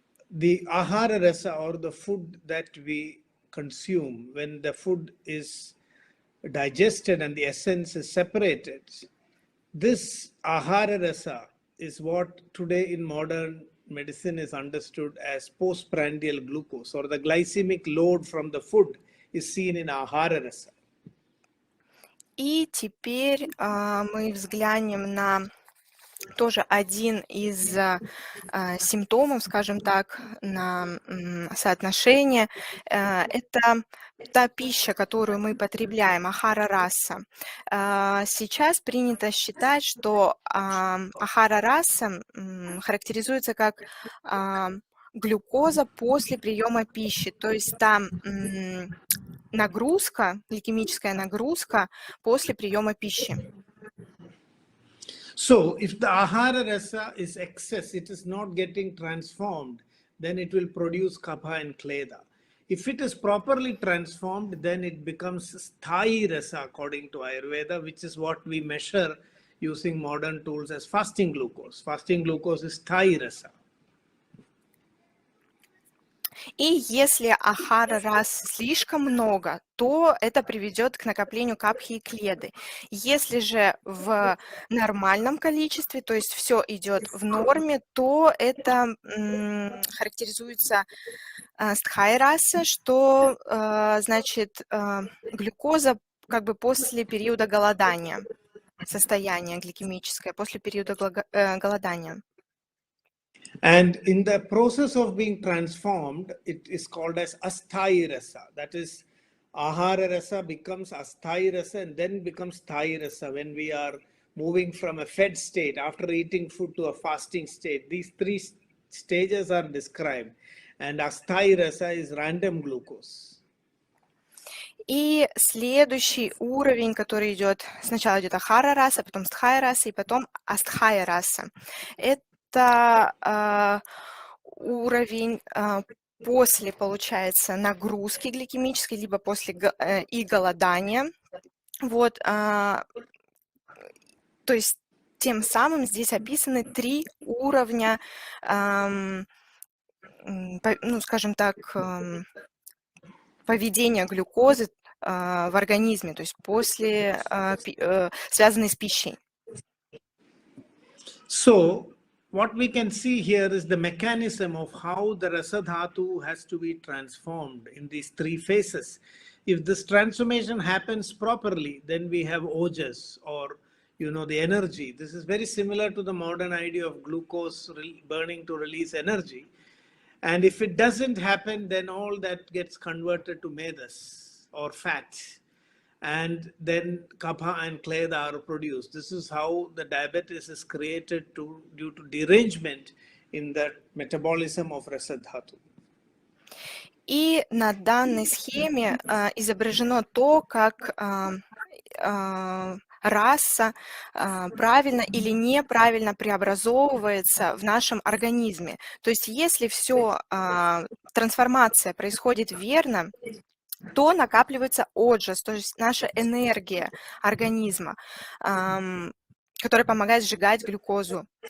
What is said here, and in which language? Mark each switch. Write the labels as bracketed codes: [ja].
[en] The ahara rasa, or the food that we consume, when the food is digested and the essence is separated, this ahara rasa is what today in modern medicine is understood as postprandial glucose, or the glycemic load from the food is seen in ahara rasa. [ru] И теперь мы взглянем на тоже один из симптомов, скажем так, на соотношение. Это та пища, которую мы потребляем, ахара раса. Сейчас принято считать, что ахара раса характеризуется как глюкоза после приема пищи, то есть там нагрузка, гликемическая нагрузка после приема пищи. [en] So if the ahara rasa is excess, it is not getting transformed, then it will produce kapha and kleda. If it is properly transformed, then it becomes sthayi rasa according to Ayurveda, which is what we measure using modern tools as fasting glucose. Fasting glucose is Thai rasa. [ru] И если ахара рас слишком много, то это приведет к накоплению капхи и кледы. Если же в нормальном количестве, то есть все идет в норме, то это характеризуется стхай раса, что значит глюкоза как бы после периода голодания, состояние гликемическое после периода голодания. [en] And in the process of being transformed, it is called as asthai rasa. That is, ahara rasa becomes asthai rasa and then becomes thai rasa when we are moving from a fed state after eating food to a fasting state. These three stages are described, and asthai rasa is random glucose. [ru] И следующий уровень, который идет, сначала идет ахара раса, потом стхай раса и потом астхай раса. Это уровень после, получается, нагрузки гликемической, либо после и голодания. Вот, то есть тем самым здесь описаны 3 уровня, ну, скажем так, поведения глюкозы в организме, то есть после, связанной с пищей. [en] So, what we can see here is the mechanism of how the rasa dhatu has to be transformed in these 3 phases. If this transformation happens properly, then we have ojas, or the energy. This is very similar to the modern idea of glucose burning to release energy. And if it doesn't happen, then all that gets converted to medas or fat. And then kapha and kleda are produced. This is how the diabetes is created due to derangement in the metabolism of rasa dhatu. [ru] И на данной схеме изображено то, как раса правильно или неправильно преобразовывается в нашем организме. То есть если трансформация происходит верно, то накапливается оджас, то есть наша энергия организма, которая помогает сжигать глюкозу.